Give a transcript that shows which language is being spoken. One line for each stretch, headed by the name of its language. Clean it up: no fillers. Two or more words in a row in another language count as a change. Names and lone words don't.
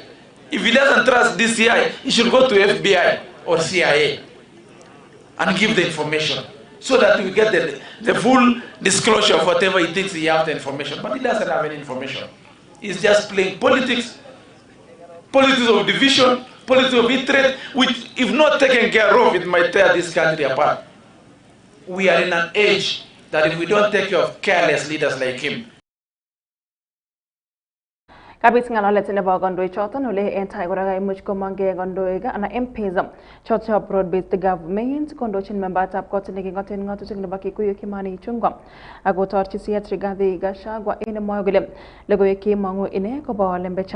English: If he doesn't trust DCI, he should go to FBI or CIA and give the information so that we get the full disclosure of whatever he thinks he has the information. But he doesn't have any information. He's just playing politics, politics of division, politics of hatred, which if not taken care of, it might tear this country apart. We are in an age that if we don't take care of careless leaders like him,
Kalenjin: Kabit ng'alalet nebo kandoik choton ole en tai kora kaimuch komong'e kandoik anan MPs choton
English: broad-based government
Kalenjin: kondochin membatab kot neking'oten ng'atutik nebo Kikuyu Kimani Ichung'wa ak kotorchi siyet Rigathi Gachagua en mwoe kole logoiwek chemong'u ine kobo lembech.